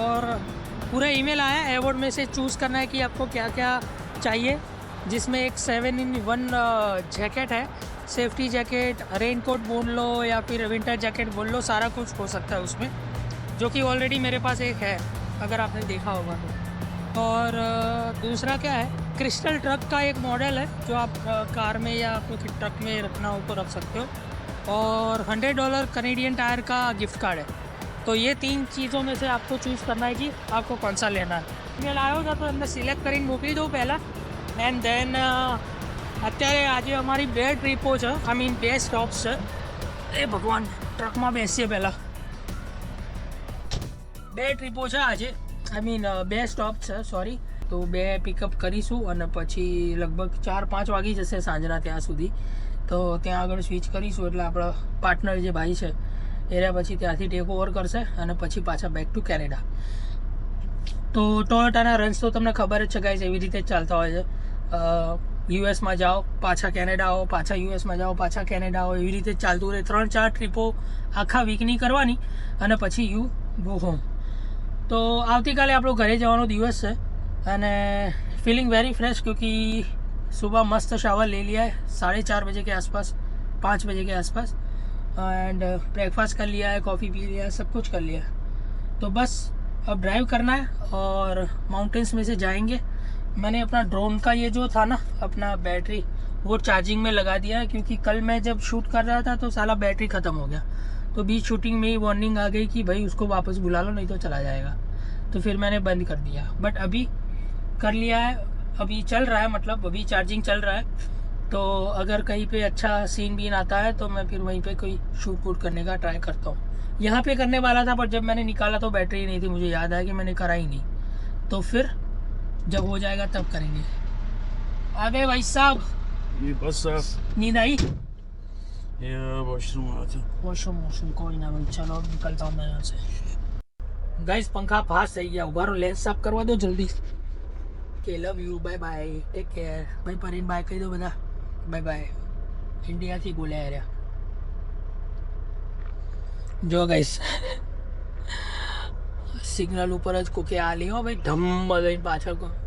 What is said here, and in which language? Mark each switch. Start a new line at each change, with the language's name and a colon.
Hindi: और पूरा ईमेल आया है, अवार्ड में से चूज़ करना है कि आपको क्या क्या चाहिए, जिसमें एक 7-in-1 जैकेट है, सेफ्टी जैकेट, रेनकोट बोल लो या फिर विंटर जैकेट बोल लो, सारा कुछ हो सकता है उसमें, जो कि ऑलरेडी मेरे पास एक है अगर आपने देखा होगा तो। और दूसरा क्या है, क्रिस्टल ट्रक का एक मॉडल है जो आप कार में या कोई ट्रक में रखना हो तो रख सकते हो। और $100 कनेडियन टायर का गिफ्ट कार्ड है। तो ये 3 चीज़ों में से आपको चूज़ करना है कि आपको कौन सा लेना है।
Gujarati: મેલ આવ્યો હતો તો એમને સિલેક્ટ કરીને મોકલી દઉં પહેલાં, એન્ડ દેન અત્યારે આજે અમારી 2 ટ્રીપો છે, આઈ મીન 2 સ્ટોપ્સ છે। એ ભગવાન, ટ્રકમાં બેસીએ પહેલાં। 2 ટ્રીપો છે આજે, આઈ મીન 2 સ્ટોપ છે, સોરી। તો 2 પિકઅપ કરીશું અને પછી લગભગ 4-5 વાગી જશે સાંજના ત્યાં સુધી। તો ત્યાં આગળ સ્વિચ કરીશું એટલે આપણા પાર્ટનર જે ભાઈ છે એ પછી ત્યાંથી ટેક ઓવર કરશે અને પછી પાછા બેક ટુ કેનેડા। તો ટોયોટાના રન્સ તો તમને ખબર જ છે ગાઈઝ, એવી રીતે ચાલતા હોય છે। યુએસમાં જાઓ પાછા કેનેડા આવો, પાછા યુએસમાં જાઓ પાછા કેનેડા આવો, એવી રીતે ચાલતું રહે। 3-4 ટ્રીપો આખા વીકની કરવાની અને પછી યુ ગો હોમ। तो આવતીકાલે આપણો ઘરે જવાનો દિવસ છે અને
Hindi: फीलिंग वेरी फ्रेश, क्योंकि सुबह मस्त शावर ले लिया है 4:30 बजे के आसपास, 5 बजे के आसपास, एंड ब्रेकफास्ट कर लिया है, कॉफ़ी पी लिया है, सब कुछ कर लिया है। तो बस अब ड्राइव करना है और माउंटेन्स में से जाएंगे। मैंने अपना ड्रोन का ये जो था ना अपना बैटरी, वो चार्जिंग में लगा दिया है, क्योंकि कल मैं जब शूट कर रहा था तो साला बैटरी ख़त्म हो गया। तो बीच शूटिंग में ही वार्निंग आ गई कि भाई उसको वापस बुला लो नहीं तो चला जाएगा। तो फिर मैंने बंद कर दिया, बट अभी कर लिया है, अभी चल रहा है, मतलब अभी चार्जिंग चल रहा है। तो अगर कहीं पे अच्छा सीन बीन आता है तो मैं फिर वहीं पे कोई शूट वूट करने का ट्राई करता हूँ। यहाँ पे करने वाला था पर जब मैंने निकाला तो बैटरी नहीं थी, मुझे याद आया कि मैंने करा ही नहीं। तो फिर जब हो जाएगा तब करेंगे। आ गए भाई साहब? ये बस नींद आई? ये वॉशरूम आ रहा था। वॉशरूम कोई ना भाई, चलो अब निकलता हूँ मैं यहाँ से। गाइस पंखा पास
Gujarati: થઈ ગયા, ઉભા રહો, લેન્સ સાફ કરવા દો જલ્દી। કે love you, bye bye, take care. ભાઈ પરીન બાય કહી દો બધા, બાય બાય। ઇન્ડિયાથી બોલ્યા રહ્યા। જો ગાઈસ સિગ્નલ ઉપર જ કોકે આ લ્યો ભાઈ, ધમ લઈને પાછળ।